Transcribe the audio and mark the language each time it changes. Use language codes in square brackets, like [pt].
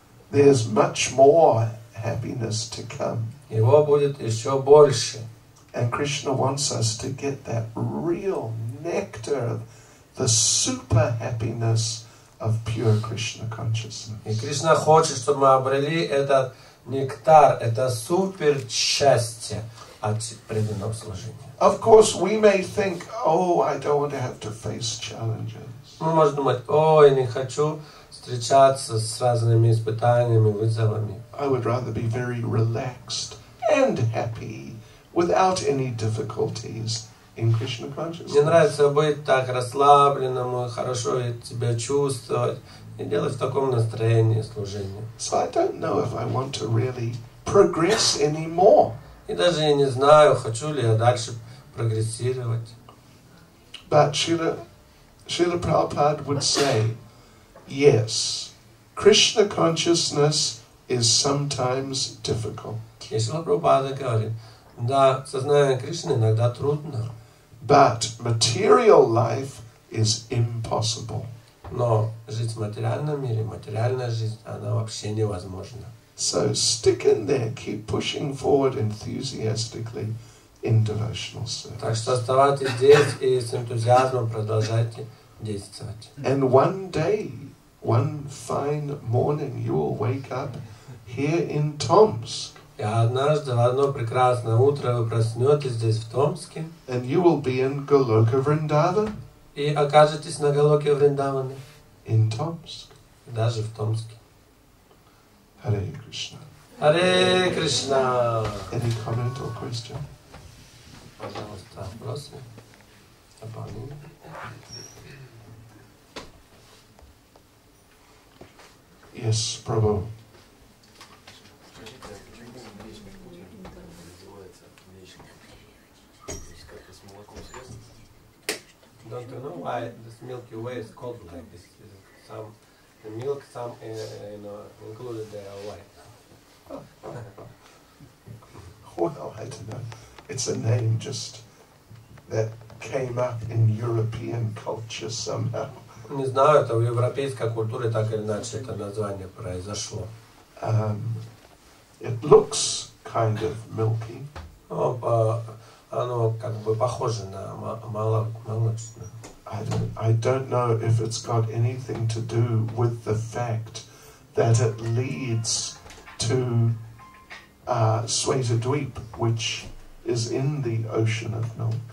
[en] There's much more happiness to come. [ru] Его будет еще больше. [en] And Krishna wants us to get that real nectar, the super happiness of pure Krishna consciousness. [ru] И Кришна хочет, чтобы мы обрели этот нектар, это супер счастье от преданного служения. [en] Of course, we may think, oh, I don't want to have to face challenges. [ru] Мы можем думать, ой, не хочу встречаться с разными испытаниями, вызовами. [en] I would rather be very relaxed and happy without any difficulties in Krishna consciousness. [ru] Мне нравится быть так расслабленным, хорошо себя чувствовать и делать в таком настроении служения. [en] So I don't know if I want to really progress anymore. [ru] И даже я не знаю, хочу ли я дальше прогрессировать. [en] But Srila Prabhupada would say, yes, Krishna consciousness is sometimes difficult. [ru] И Шрила Прабхупада говорит, да, сознание Кришны иногда трудно, [en] But material life is impossible. [ru] но жить в материальном мире, материальная жизнь, она вообще невозможна. [en] So stick in there, keep pushing forward enthusiastically in devotional service. [ru] Так что оставайтесь здесь и с энтузиазмом продолжайте действовать. [en] And one day, one fine morning, you will wake up here in Tomsk. [ru] И однажды, в одно прекрасное утро, вы проснетесь здесь, в Томске, [en] And you will be in Goloka Vrindavan [ru] и окажетесь на Галоке Вриндаване, [en] in Tomsk. [ru] даже в Томске. [en] Hare Krishna. [ru] Харе Кришна! [en] Any comment or question? [ru] Пожалуйста, вопросы? Дополнения? [en] Yes, Prabhu. don't you know why this Milky Way is called like this? Some the milk, some included there white. Well, I don't know. It's a name just that came up in European culture somehow. [ru] Не знаю, это в европейской культуре так или иначе это название произошло. [en] It looks kind of milky. [ru] Оно как бы похоже на молочное. [en] I don't know if it's got anything to do with the fact that it leads to Svetadweep, which is in the ocean of milk.